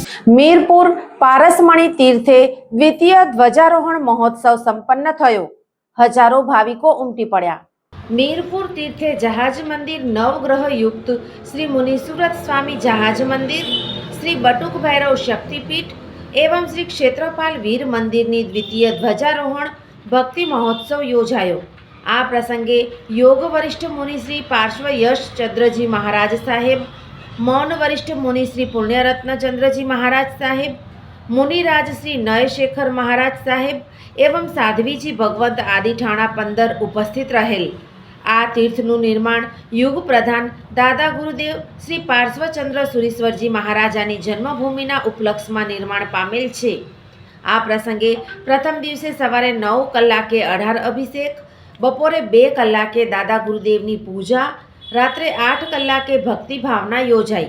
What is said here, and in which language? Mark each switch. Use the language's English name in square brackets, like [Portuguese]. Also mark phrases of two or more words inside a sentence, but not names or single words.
[Gujarati] મીરપુર પારસમણી તીર્થે દ્વિતીય ધ્વજારોહણ મહોત્સવ સંપન્ન થયો। હજારો ભાવિકો ઉમટી પડ્યા। મીરપુર તીર્થે જહાજ મંદિર, નવગ્રહ યુક્ત શ્રી મુનિસુરત સ્વામી જહાજ મંદિર, શ્રી બટુક ભૈરવ શક્તિપીઠ એવં શ્રી ક્ષેત્રપાલ વીર મંદિરની દ્વિતીય ધ્વજારોહણ ભક્તિ મહોત્સવ યોજાયો। આ પ્રસંગે યોગ વરિષ્ઠ મુનિ શ્રી પાર્શ્વ યશ ચંદ્રજી મહારાજ સાહેબ, મૌન વરિષ્ઠ મુનિ શ્રી પુણ્યરત્ન ચંદ્રજી મહારાજ સાહેબ, મુનિરાજ શ્રી નયશેખર મહારાજ સાહેબ એવં સાધ્વીજી ભગવંત આદિ ઠાણા 15 ઉપસ્થિત રહેલ। आ तीर्थનું નિર્માણ યુગ પ્રધાન દાદા ગુરુદેવ શ્રી પાર્શ્વચંદ્ર સુરીશ્વરજી મહારાજાની જન્મભૂમિના ઉપલક્ષમાં નિર્માણ પામેલ છે। આ પ્રસંગે પ્રથમ દિવસે સવારે 9 કલાકે 18 અભિષેક, બપોરે 2 કલાકે દાદા ગુરુદેવની પૂજા, રાત્રે 8 કલાકે ભક્તિ ભાવના યોજાઈ।